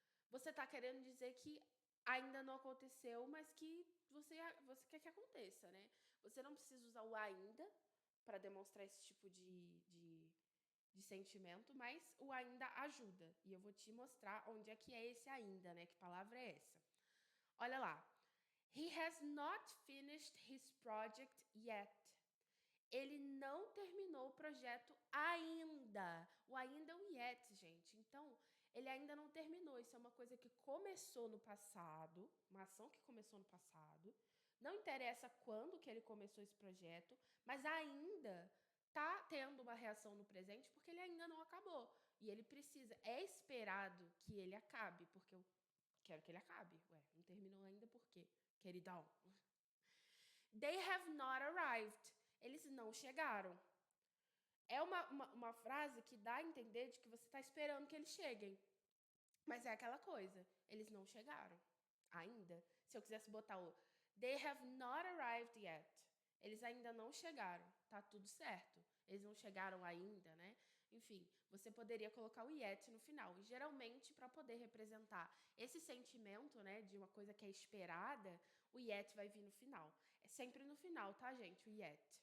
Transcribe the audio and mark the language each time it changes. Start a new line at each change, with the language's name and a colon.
Portuguese: Você tá querendo dizer que ainda não aconteceu, mas que você quer que aconteça, né? Você não precisa usar o ainda para demonstrar esse tipo de de sentimento, mas o ainda ajuda. E eu vou te mostrar onde é que é esse ainda, né? Que palavra é essa? Olha lá.
English: He has not finished his project yet.
Portuguese: Ele não terminou o projeto ainda. O ainda é o yet, gente. Então, ele ainda não terminou. Isso é uma coisa que começou no passado, uma ação que começou no passado. Não interessa quando que ele começou esse projeto, mas ainda tá tendo uma reação no presente porque ele ainda não acabou. E ele precisa, é esperado que ele acabe, porque eu quero que ele acabe. Ué, não terminou ainda por quê? Queridão.
English: They have not arrived.
Portuguese: Eles não chegaram. É uma frase que dá a entender de que você está esperando que eles cheguem. Mas é aquela coisa, eles não chegaram ainda. Se eu quisesse botar o
English: They have not arrived yet.
Portuguese: Eles ainda não chegaram. Tá tudo certo. Eles não chegaram ainda, né? Enfim, você poderia colocar o yet no final. E geralmente, para poder representar esse sentimento, né, de uma coisa que é esperada, o yet vai vir no final. É sempre no final, tá, gente? O yet.